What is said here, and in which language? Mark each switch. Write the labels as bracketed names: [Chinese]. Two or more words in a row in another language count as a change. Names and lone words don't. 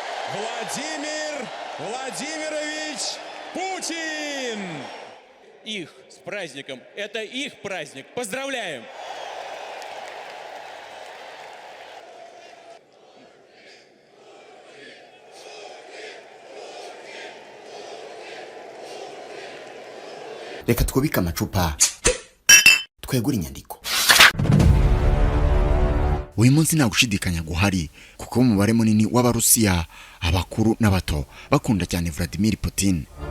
[Russian] Владимир Владимирович Путин. Их с праздником. Это их праздник. Поздравляем! [Kinyarwanda] Reka twubike amacupa twegura inyandiko. Uyu munsi nta gushidikanya guhari kuko umubare munini w'Abarusiya abakuru n'abato bakunda cyane Vladimir Putin.